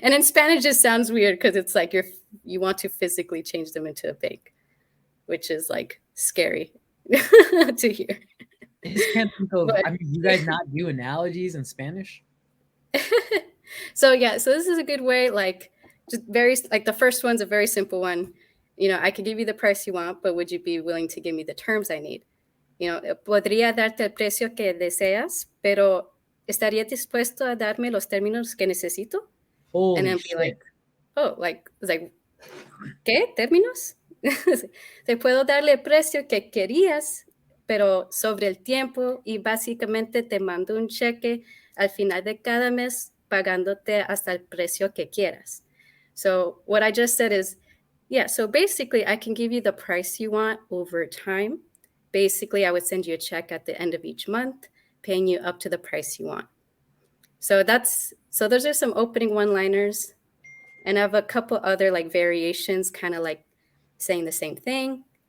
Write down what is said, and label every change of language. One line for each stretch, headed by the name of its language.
English: And in Spanish, it sounds weird because it's like you want to physically change them into a bank, which is like scary to hear. I just can't think of. I mean, you guys not do analogies in Spanish? So this is a good way. Like just the first one's a very simple one. You know, I could give you the price you want, but would you be willing to give me the terms I need? You know,
Spanish: podría darte el precio que deseas, pero ¿estaría dispuesto a darme los términos que necesito?
English: Holy and then shit. Be like,
Spanish: ¿qué términos? Te puedo darle el precio que querías, pero sobre el tiempo y básicamente te mando un cheque al final de cada mes pagándote hasta el precio que quieras.
English: So what I just said is, so basically I can give you the price you want over time. Basically, I would send you a check at the end of each month, paying you up to the price you want. So those are some opening one-liners. And I have a couple other like variations, kind of like saying the same thing.